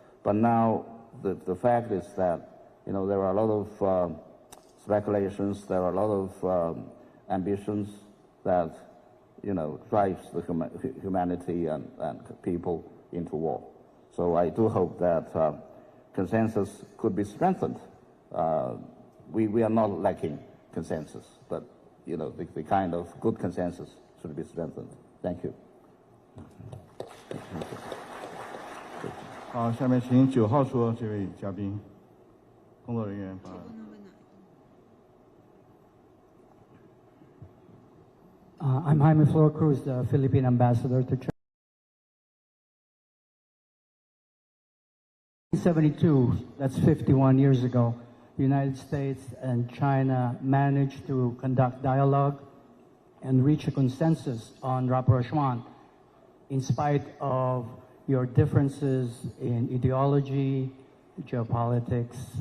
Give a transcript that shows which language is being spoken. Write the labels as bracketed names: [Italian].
[English] But now the fact is that, there are a lot of speculations, there are a lot of ambitions that, drives the humanity and people into war. So I do hope that consensus could be strengthened. We are not lacking consensus, but, the kind of good consensus should be strengthened. Thank you. [Chinese] 好，下面请9号说这位嘉宾，工作人员把。 [English] I'm Jaime Flor Cruz, the Philippine ambassador to China. 1972, that's 51 years ago, the United States and China managed to conduct dialogue and reach a consensus on rapprochement in spite of your differences in ideology, geopolitics.